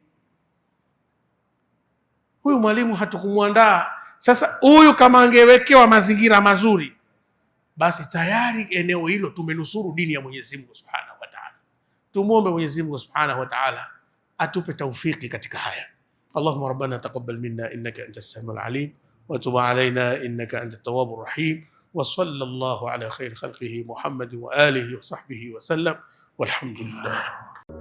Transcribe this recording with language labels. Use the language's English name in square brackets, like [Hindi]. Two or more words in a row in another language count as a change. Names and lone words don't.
[Swahili] Huyu mwalimu hatukumuandaa. Sasa huyu kama angewekewa mazingira mazuri, basi tayari eneo hilo tumenusuru dini ya Mwenyezi Mungu [Arabic] سبحانه وتعالى. [Swahili] Tumuombe Mwenyezi Mungu [Arabic] سبحانه وتعالى [Swahili] atupe taufiki katika haya. [Arabic] اللهم ربنا تقبل منا إنك أنت السميع العليم وتب علينا إنك أنت التواب الرحيم وصلى الله على خير خلقه محمد وآله وصحبه وسلم والحمد لله.